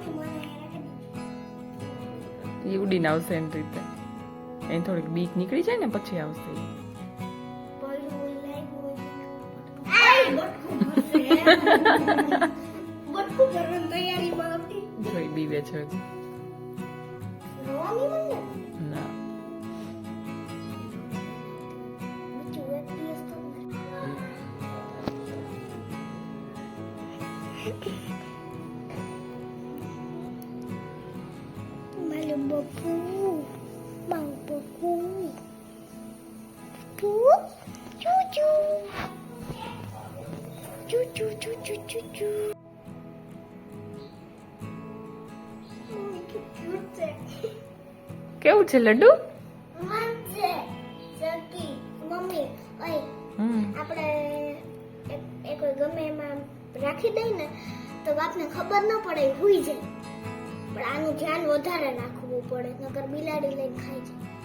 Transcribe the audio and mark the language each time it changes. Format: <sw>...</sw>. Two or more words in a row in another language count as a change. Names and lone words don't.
<gu>એ ઉડીને આવશે એની રીતે, એની થોડીક બીક નીકળી જાય ને પછી આવશે ઈ। જોઈ બીવે છે હજી। ના Malu buku, mau buku, tu, cucu, cucu, cucu, cucu. કેવું છે લડ્ડુ? મસ્ત સકી મમ્મી ઓય આપણે એક ગમે એમાં રાખી દઈ ને તો બાપને ખબર ન પડે હુઈ જાય, પણ આનું ધ્યાન વધારે રાખવું પડે નકર બિલાડી લઈને ખાઈ જાય।</gu>